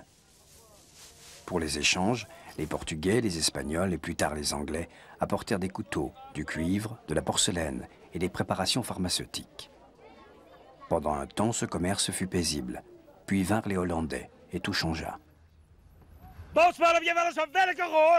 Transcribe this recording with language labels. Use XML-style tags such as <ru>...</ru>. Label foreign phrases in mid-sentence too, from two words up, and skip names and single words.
<fr>Pour les échanges, les Portugais, les Espagnols et plus tard les Anglais apportèrent des couteaux, du cuivre, de la porcelaine et des préparations pharmaceutiques. Pendant un temps, ce commerce fut paisible. Puis vinrent les Hollandais et tout changea.</fr> <nl>Bootsman, heb je wel eens van werken gehoord?</nl>